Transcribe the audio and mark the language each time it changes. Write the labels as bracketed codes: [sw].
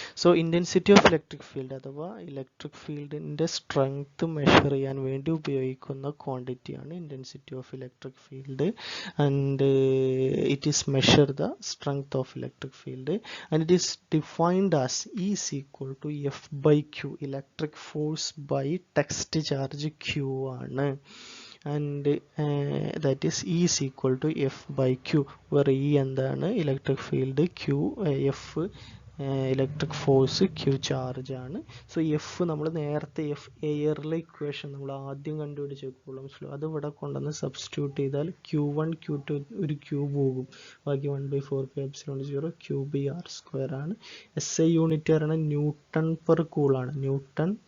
[ml] So intensity of electric field അഥവാ electric ഫീൽഡിൻ്റെ strength measure ചെയ്യാൻ വേണ്ടി ഉപയോഗിക്കുന്ന ക്വാണ്ടിറ്റിയാണ് intensity of electric field. [en] And it is measure the strength of electric field and it is defined as E is equal to F/Q, electric force by test charge Q ആണ്. And that is E is equal to F/Q, where E [ml] എന്താണ്? Electric field, Q F electric force, Q charge ആണ്. So F നമ്മൾ നേരത്തെ F എയറിലെ equation നമ്മൾ ആദ്യം കണ്ടുപിടിച്ച Coulomb's law അത് ഇവിടെ കൊണ്ടുവന്ന് സബ്സ്റ്റിറ്റ്യൂട്ട് ചെയ്താൽ Q1 Q2 ഒരു Q പോകും, ബാക്കി 1/4 Q by R സ്ക്വയർ ആണ്. SI യൂണിറ്റ് പറയുന്നത് ന്യൂട്ടൺ പെർ കൂളാണ്. ന്യൂട്ടൺ